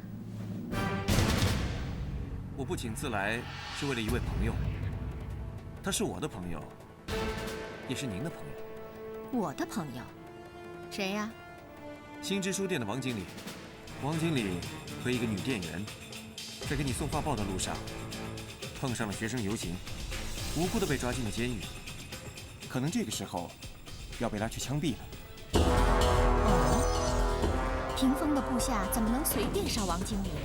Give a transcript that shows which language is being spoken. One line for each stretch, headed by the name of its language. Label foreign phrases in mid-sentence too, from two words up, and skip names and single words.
Chinese: 我不請自來是為了一位朋友，他是我的朋友，也是您的朋友。我的朋友？ 誰呀？新知書店的王經理。王經理和一個女店員在給你送畫報的路上碰上了學生遊行，無辜的被抓進了監獄。可能這個時候要被拉去槍斃了。哦，屏風的部下怎麼能隨便殺王經理呀？